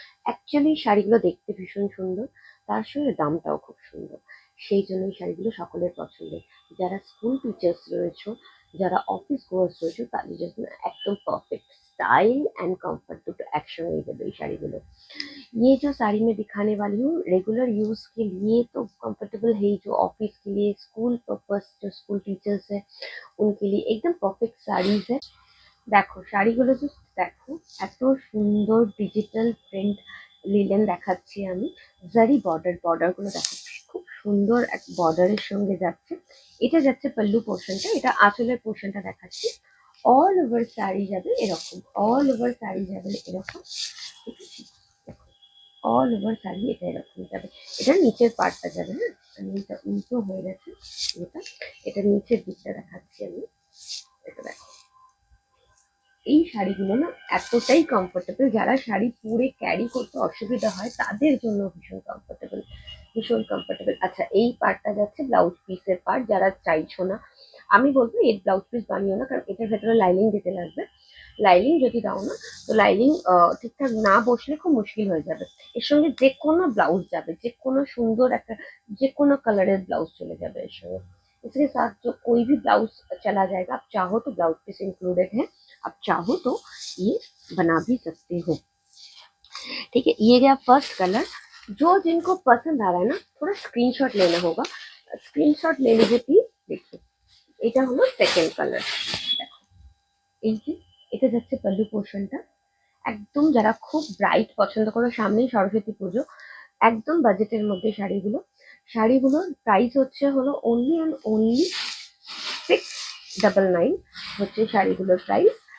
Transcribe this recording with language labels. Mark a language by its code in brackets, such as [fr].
[bn] Actually শাড়িগুলো দেখতে ভীষণ সুন্দর, তার সঙ্গে দামটাও খুব সুন্দর। সেই জন্য এই শাড়িগুলো সকলের পছন্দের। যারা স্কুল টিচার্স রয়েছে, যারা অফিস গোয়ার্স রয়েছে, তাদের জন্য একদম পারফেক্ট। [en] style and comfort [bn] दुটো একসঙ্গেই দেবে এই শাড়িগুলো। [hi] ये जो साड़ी मैं दिखाने वाली हूँ रेगुलर यूज के लिए तो कंफर्टेबल है ही, जो ऑफिस के लिए, स्कूल पर्पस, जो स्कूल टीचर्स है उनके लिए एकदम परफेक्ट साड़ीज है। [bn] দেখো শাড়িগুলো জাস্ট দেখো, এত সুন্দর ডিজিটাল প্রিন্ট লিলেন দেখাচ্ছি আমি। জারি বর্ডার গুলো দেখো, খুব সুন্দর এক বর্ডারের সঙ্গে যাচ্ছে। এটা যাচ্ছে পাল্লু পোর্শনটা, এটা আঁচলের পোর্শনটা দেখাচ্ছি। অল ওভার শাড়ি যাবে এরকম, অল ওভার শাড়ি যাবে এরকম, ঠিক আছে? দেখো, অল ওভার শাড়ি এটা এরকম যাবে। এটা নিচের পার্টটা যাবে, হ্যাঁ? আমি এটা উল্টো হয়ে গেছে, এটা এটা নিচের দিকটা দেখাচ্ছি আমি। এটা দেখো, এই শাড়িগুলো না এতটাই কমফোর্টেবল, যারা শাড়ি পরে ক্যারি করতে অসুবিধা হয় তাদের জন্য ভীষণ কমফোর্টেবল, ভীষণ কমফোর্টেবল। আচ্ছা, এই পার্টটা যাচ্ছে ব্লাউজ পিসের পার্ট। যারা চাইছো না, আমি বলবো এর ব্লাউজ পিস বানিও না, কারণ এটার ভেতরে লাইনিং দিতে লাগবে। লাইনিং যদি দাও না, তো লাইনিং ঠিকঠাক না বসলে খুব মুশকিল হয়ে যাবে। এর সঙ্গে যে কোনো ব্লাউজ যাবে, যে কোনো সুন্দর একটা, যে কোনো কালারের ব্লাউজ চলে যাবে एর সঙ্গে। [hi] इसके साथ जो कोई भी ब्लाउज चला जाएगा। आप चाहो तो ब्लाउज पीस इंक्लूडेड है, आप चाहो तो ये बना भी सकते हो। ठीक है, ये गया फर्स्ट कलर। जो जिनको पसंद आ रहा है ना, थोड़ा स्क्रीनशॉट लेना होगा। स्क्रीनशॉट ले लीजिए प्लीज। देखिए, [bn] এটা হলো সেকেন্ড কালার। দেখো, এই যে এটা যাচ্ছে পাল্লু পোর্শনটা। একদম যারা খুব ব্রাইট পছন্দ করো, সামনেই সরস্বতী পুজো, একদম বাজেটের মধ্যে শাড়িগুলো। শাড়িগুলোর প্রাইস হচ্ছে হলো অনলি অ্যান্ড অনলি 699 হচ্ছে শাড়িগুলোর প্রাইস।